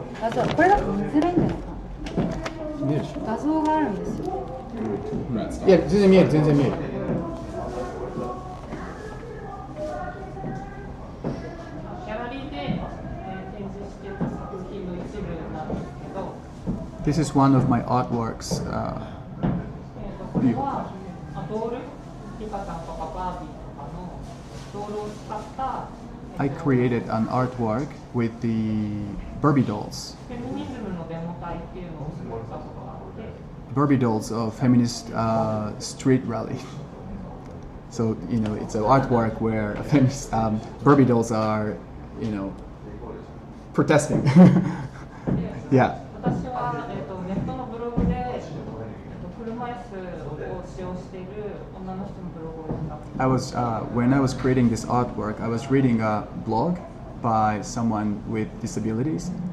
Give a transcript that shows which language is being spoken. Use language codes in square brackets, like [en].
[ja] 画像これだと見せないんだよな見えるでし画像があるんですよょ。いや全然見える全然見える。ギャラリーで、展示してた作品の一部なんですけど、 [en] This is one of my artworks. [ja] これはドール、リカちゃんとかバービーとかのドールを使った [en] I created an artwork with the Barbie dolls. [ja] フェミニズムのデモ隊っていうのを作ったことがあって、 [en] Barbie dolls of feminist street rally. So it's an artwork where feminist Barbie dolls are, protesting. Yeah. [ja] 私は、ネットのブログで、車椅子を使用している女の人のブログを読んだ。 [en] I was when I was creating this artwork, I was reading a blog by someone with disabilities.